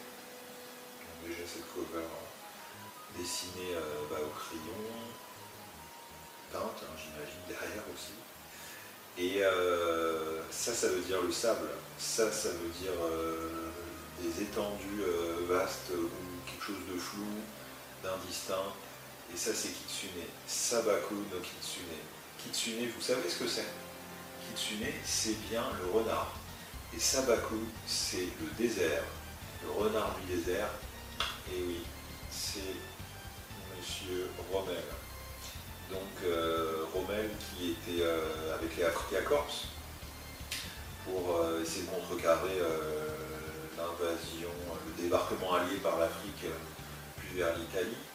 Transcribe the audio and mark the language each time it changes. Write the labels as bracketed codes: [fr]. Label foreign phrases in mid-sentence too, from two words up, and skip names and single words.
[fr] Donc, déjà cette cover dessinée au crayon, peinte, j'imagine, derrière aussi. Et ça veut dire le sable. Ça veut dire des étendues vastes ou quelque chose de flou, d'indistinct. Et ça c'est Kitsune. Sabaku no Kitsune. Kitsune, vous savez ce que c'est? Kitsune, c'est bien le renard. Et Sabaku, c'est le désert, le renard du désert. Et oui, c'est Monsieur Rommel. Donc Rommel qui était avec les Afrika Corps pour essayer de contrecarrer l'invasion, le débarquement allié par l'Afrique puis vers l'Italie.